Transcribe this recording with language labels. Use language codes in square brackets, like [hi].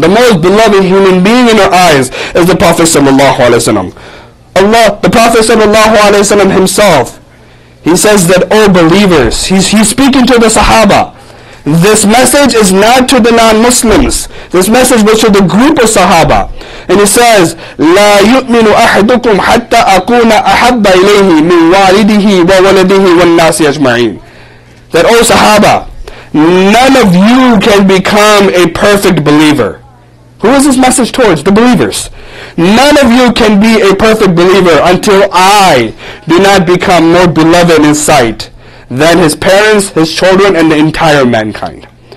[en] The most beloved human being in our eyes is the Prophet sallallahu alaihi wasallam. Allah, the Prophet sallallahu alaihi wasallam himself, he says that, O believers, he's speaking to the Sahaba. This message is not to the non-Muslims. This message was to the group of Sahaba. And he says, [ar] لا يؤمن أحدكم حتى أكون أحب إليه من والده وولده والناس أجمعين. [en] That, O Sahaba, none of you can become a perfect believer. Who is this message towards? The believers. None of you can be a perfect believer until I do not become more beloved in sight than his parents, his children, and the entire mankind.